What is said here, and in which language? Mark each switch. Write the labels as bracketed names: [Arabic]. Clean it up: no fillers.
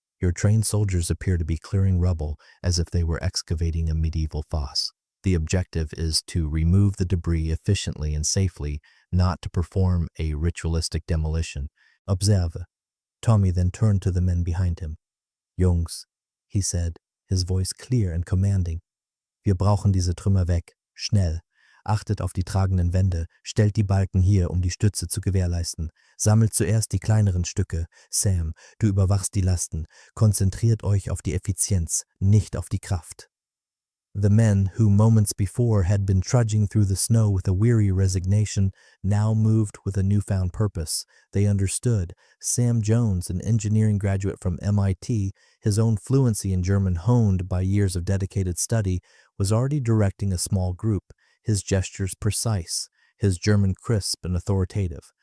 [English] Your trained soldiers appear to be clearing rubble as if they were excavating a medieval fosse. The objective is to remove the debris efficiently and safely, not to perform a ritualistic demolition. Observe. Tommy then turned to the men behind him. Jungs, he said, his voice clear and commanding. [German] Wir brauchen diese Trümmer weg. Schnell. Achtet auf die tragenden Wände, stellt die Balken hier, um die Stütze zu gewährleisten. Sammelt zuerst die kleineren Stücke. Sam, du überwachst die Lasten. Konzentriert euch auf die Effizienz, nicht auf die Kraft. [English] The men who moments before had been trudging through the snow with a weary resignation now moved with a newfound purpose. They understood. Sam Jones, an engineering graduate from MIT, his own fluency in German honed by years of dedicated study, was already directing a small group, his gestures precise, his German crisp and authoritative.